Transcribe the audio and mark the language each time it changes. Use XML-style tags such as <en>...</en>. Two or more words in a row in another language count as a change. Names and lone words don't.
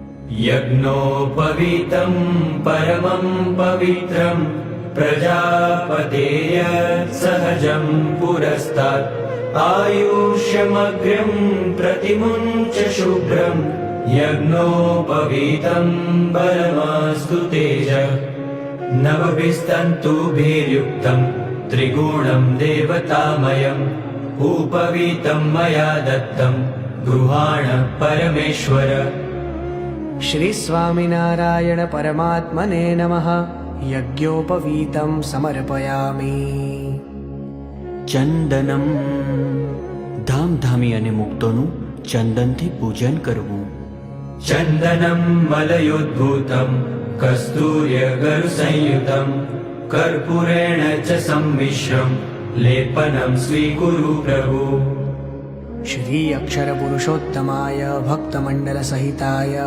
<sa>यज्ञोपवीतं परमं पवित्रं प्रजापतेय सहजं पुरस्तात् आयुष्यमग्र्यं प्रतिमुञ्च शुभ्रं यज्ञोपवीतं बलमास्तु तेज नवभिस्तन्तुभिर्युक्तं त्रिगुणं देवतामयम् उपवीतं मया दत्तं गृहाण परमेश्वर। श्री स्वामिनारायण परमात्मने नमः। यज्ञोपवीतं समर्पयामि।</sa> <gu>ચંદનમ ધામધામી અને મુક્તોનું ચંદનથી પૂજન કરવું.</gu> <sa>चन्दनं मलयोद्भूतं कस्तूर्यगरुसंयुतं कर्पूरेण च सम्मिश्रं लेपनं स्वीकुरु प्रभु। श्री अक्षर पुरुषोत्तमाय भक्तमंडल सहिताय</sa>